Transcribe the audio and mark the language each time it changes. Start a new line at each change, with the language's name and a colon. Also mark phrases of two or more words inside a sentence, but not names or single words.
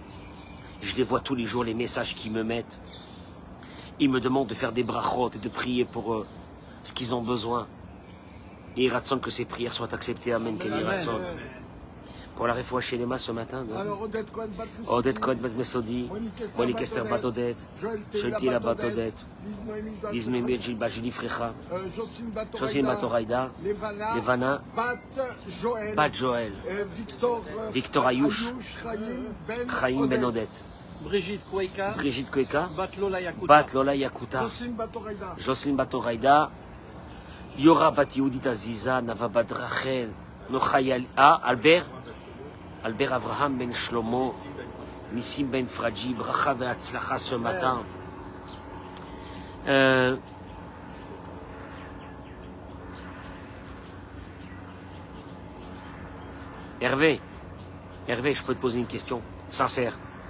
French: Je les vois tous les jours, les messages qu'ils me mettent. Ils me demandent de faire des brachot et de prier pour eux, ce qu'ils ont besoin. Et il ratson que ces prières soient acceptées.
Hebrew: Amen. Amen. Ratson.
French: Pour la réfoua chez les mas ce matin. Alors, Odette Cohen Bat Mesodi, Wani Kester Bat Odette, Joël Bat Odette, Lizmemi Julie Frecha, Jocelyne Bat Oraïda, Levana, Bat Joël, Victor Ayouch, Chaim Ben Odette, Brigitte Kweka, Bat Lola Yakuta, Jocelyne Bat Oraïda, Yora Bat Yehudit Aziza, Nava Bat Rachel, Nochayal, Albert Abraham Ben Shlomo, Nissim Ben Fradji,
Hebrew: ברכה והצלחה
French: ce matin. Hervé, je peux te poser une question sincère.